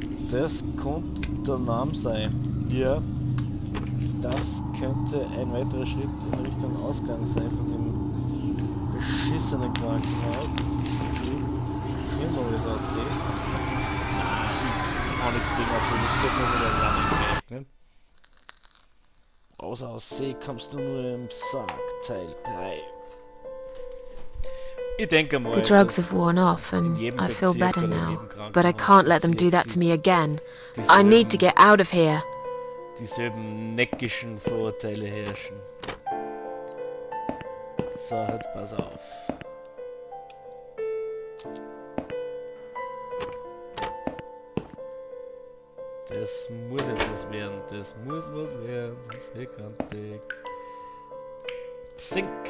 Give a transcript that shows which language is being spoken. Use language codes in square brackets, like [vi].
[de] Das könnte der Name sein. Ja. Das könnte ein weiterer Schritt in Richtung Ausgang sein von dem beschissenen Krankenhaus. Schlimm, wie es aussieht. Auch nicht gesehen, also das wird nur wieder Running Gag, ne? Außer aus See kommst du nur im Sarg, Teil 3. Ich denke mal, [en] The drugs have worn off and I feel better now, but I can't let them do that to me again. I need to get out of here. [de] Dieselben neckischen Vorurteile herrschen. So, jetzt pass auf. Das muss etwas werden, das muss was werden, sonst wird grantig. Sink.